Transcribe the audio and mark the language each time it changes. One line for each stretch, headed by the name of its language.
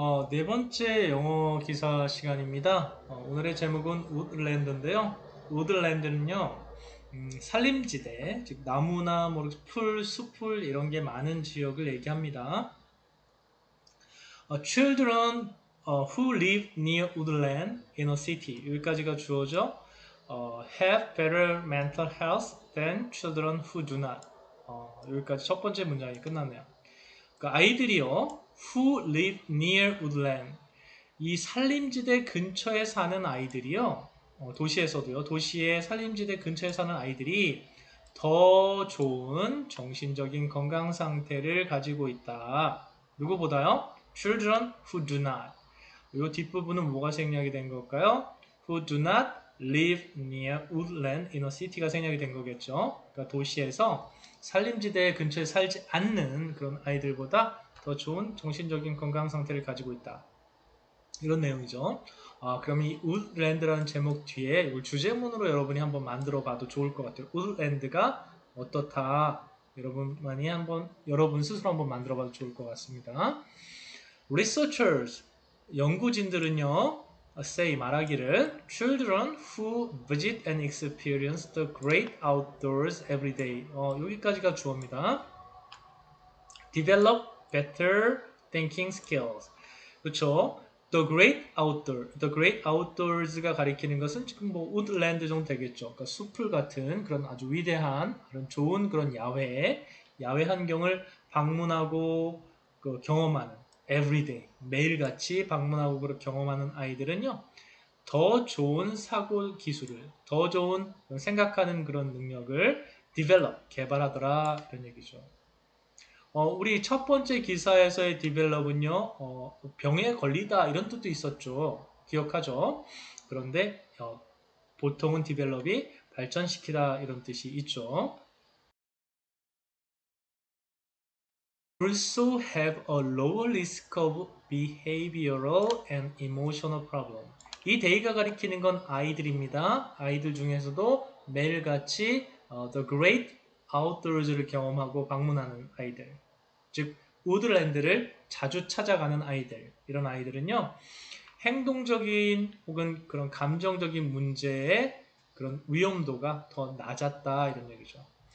Korean: 네 번째 영어 기사 시간입니다. 오늘의 제목은 우드랜드인데요. 우드랜드는요, 산림지대, 즉 나무나 뭐 풀, 숲풀 이런 게 많은 지역을 얘기합니다.
English: Children who live near woodland in a city
Korean: 여기까지가 주어져.
English: Have better mental health than children who do not.
Korean: 여기까지 첫 번째 문장이 끝났네요. 그러니까 아이들이요,
English: who live near woodland,
Korean: 이 산림지대 근처에 사는 아이들이요, 도시에서도요, 도시의 산림지대 근처에 사는 아이들이 더 좋은 정신적인 건강 상태를 가지고 있다. 누구보다요?
English: Children who do not.
Korean: 이 뒷부분은 뭐가 생략이 된 걸까요?
English: Who do not live near woodland in a city가
Korean: 생략이 된 거겠죠. 그러니까 도시에서 산림지대 근처에 살지 않는 그런 아이들보다 더 좋은 정신적인 건강 상태를 가지고 있다. 이런 내용이죠. 그럼 이 woodland라는 제목 뒤에 이걸 주제문으로 여러분이 한번 만들어 봐도 좋을 것 같아요. woodland가 어떻다. 여러분 스스로 한번 만들어 봐도 좋을 것 같습니다.
English: Researchers,
Korean: 연구진들은요,
English: say,
Korean: 말하기를,
English: children who visit and experience the great outdoors every day.
Korean: 여기까지가 주어입니다.
English: Develop better thinking skills.
Korean: 그렇죠?
English: The great outdoors
Korean: 가 가리키는 것은 지금 뭐 woodland 정도 되겠죠. 그러니까 숲을 같은 그런 아주 위대한, 그런 좋은 그런 야외 환경을 방문하고 경험하는 everyday, 매일같이 방문하고 경험하는 아이들은요, 더 좋은 사고 기술을, 더 좋은 생각하는 그런 능력을 develop, 개발하더라, 이런 얘기죠. 우리 첫 번째 기사에서의 develop은요, 병에 걸리다 이런 뜻도 있었죠. 기억하죠? 그런데 보통은 develop이 발전시키다 이런 뜻이 있죠.
English: Also have a lower risk of behavioral and emotional problem.
Korean: 이 데이가 가리키는 건 아이들입니다. 아이들 중에서도 매일같이
English: the great outdoors
Korean: 를 경험하고 방문하는 아이들. 즉 우드랜드를 자주 찾아가는 아이들, 이런 아이들은요, 행동적인 혹은 그런 감정적인 문제의 그런 위험도가 더 낮았다, 이런 얘기죠.